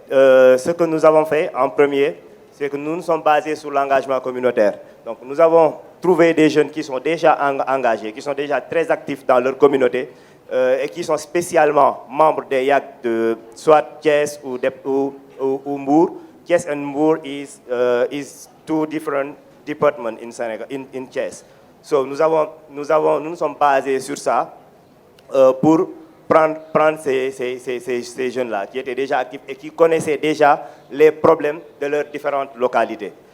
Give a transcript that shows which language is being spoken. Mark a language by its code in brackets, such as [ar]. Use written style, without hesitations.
[fr] Ce que nous avons fait en premier, c'est que nous nous sommes basés sur l'engagement communautaire. Donc, nous avons trouvé des jeunes qui sont déjà engagés, qui sont déjà très actifs dans leur communauté et qui sont spécialement membres des YAC de soit Thiès ou Mbour. [en] Thiès and Mbour is two different departments in Senegal, in Thiès. [fr] So, nous nous sommes basés sur ça pour prendre ces jeunes-là qui étaient déjà actifs et qui connaissaient déjà les problèmes de leurs différentes localités.